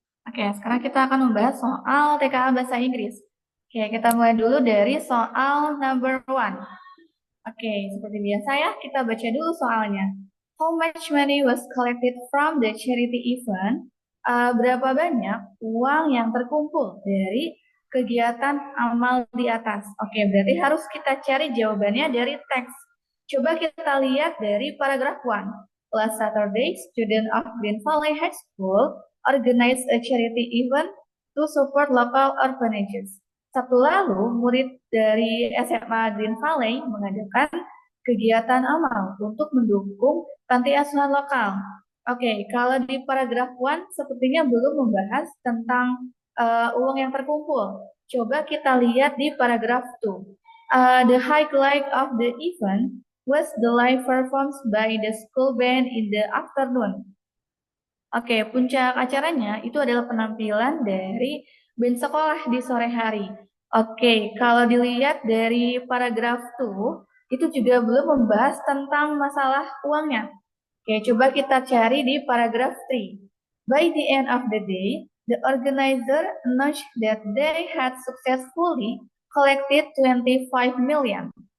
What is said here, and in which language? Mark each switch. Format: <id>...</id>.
<id>Oke, sekarang kita akan membahas soal TKA bahasa Inggris. Oke, kita mulai dulu dari soal</id> <en>number one.</en> <id>Oke, seperti biasa ya, kita baca dulu soalnya.</id> <en>How much money was collected from the charity event?</en> <id>Berapa banyak uang yang terkumpul dari kegiatan amal di atas? Oke, berarti harus kita cari jawabannya dari teks. Coba kita lihat dari paragraf 1.</id> <en>Last Saturday, student of Green Valley High School organized a charity event to support local orphanages.</en> <id>Sabtu lalu, murid dari SMA Green Valley mengadakan kegiatan amal untuk mendukung panti asuhan lokal. Oke, kalau di paragraf 1 sepertinya belum membahas tentang uang yang terkumpul. Coba kita lihat di paragraf 2.</id> <en>The highlight of the event was the live performance by the school band in the afternoon.</en> <id>Oke, puncak acaranya itu adalah penampilan dari band sekolah di sore hari. Oke, kalau dilihat dari paragraf 2, itu juga belum membahas tentang masalah uangnya. Oke, coba kita cari di paragraf 3.</id> <en>By the end of the day, the organizer announced that they had successfully collected 25 million.</en>